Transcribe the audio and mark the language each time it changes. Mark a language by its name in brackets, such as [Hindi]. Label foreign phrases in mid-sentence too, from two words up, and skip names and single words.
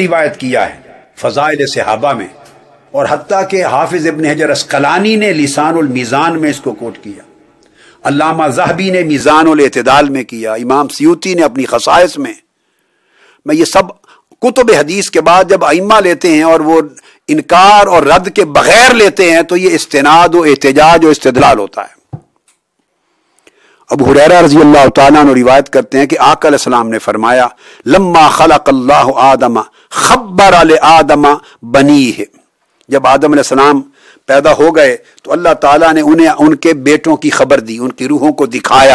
[Urdu] روایت کیا ہے فضائل صحابہ میں، اور حتیٰ کہ حافظ ابن حجر اسقلانی نے لسان المیزان میں اس کو کوٹ کیا، علامہ ذہبی نے میزان الاعتدال میں کیا، امام سیوطی نے اپنی خصائص میں یہ سب کتب حدیث کے بعد جب ائمہ لیتے ہیں اور وہ انکار اور رد کے بغیر لیتے ہیں تو یہ استناد و احتجاج و استدلال ہوتا ہے۔ ابو ہریرہ رضی اللہ تعالیٰ عنہ روایت کرتے ہیں کہ آقا علیہ السلام نے فرمایا [Arabic] لما خلق اللہ آدم خبر لآدم بنیہ، [Urdu] جب آدم علیہ السلام پیدا ہو گئے تو اللہ تعالیٰ نے انہیں ان کے بیٹوں کی خبر دی، ان کی روحوں کو دکھایا۔